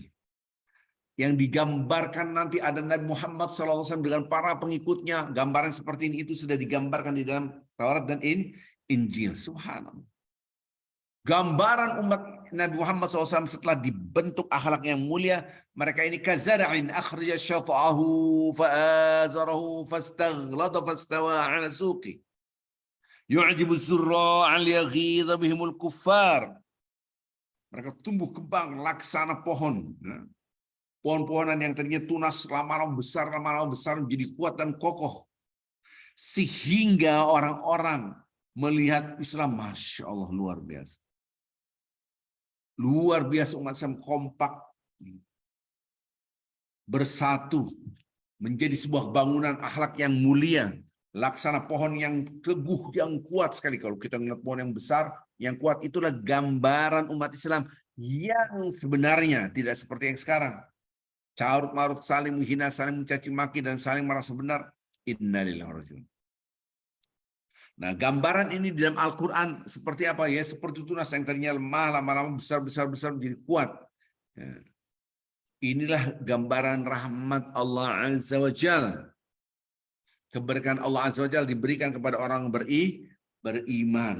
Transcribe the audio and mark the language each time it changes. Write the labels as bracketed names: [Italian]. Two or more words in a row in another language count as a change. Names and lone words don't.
[Indonesian] Yang digambarkan nanti ada Nabi Muhammad SAW dengan para pengikutnya. Gambaran seperti ini itu sudah digambarkan di dalam Taurat dan Injil. Subhanallah. Gambaran umat Nabi Muhammad SAW setelah dibentuk akhlak yang mulia. Mereka ini [Arabic] كزرع أخرج شطأه فآزره فاستغلظ فاستوى على سوقه. يعجب الزراع ليغيظ بهم الكفار. [Indonesian] Mereka tumbuh kembang laksana pohon. Pohon-pohonan yang tadinya tunas lama-lama besar menjadi kuat dan kokoh. Sehingga orang-orang melihat Islam, [Arabic] ما شاء الله, [Indonesian] luar biasa. Luar biasa umat Islam kompak. Bersatu. Menjadi sebuah bangunan akhlak yang mulia. Laksana pohon yang teguh, yang kuat sekali. Kalau kita melihat pohon yang besar, yang kuat, itulah gambaran umat Islam yang sebenarnya tidak seperti yang sekarang. Carut marut, saling menghina, saling mencaci maki, dan saling merasa benar. [Arabic] إنا لله وإنا إليه راجعون. [Indonesian] Nah, gambaran ini di dalam Al-Quran seperti apa ya? Seperti tunas yang tadinya lemah, lama-lama besar menjadi kuat. Ya. Inilah gambaran rahmat Allah [Arabic] عز وجل. [Indonesian] Keberkahan Allah [Arabic] عز وجل [Indonesian] diberikan kepada orang beriman.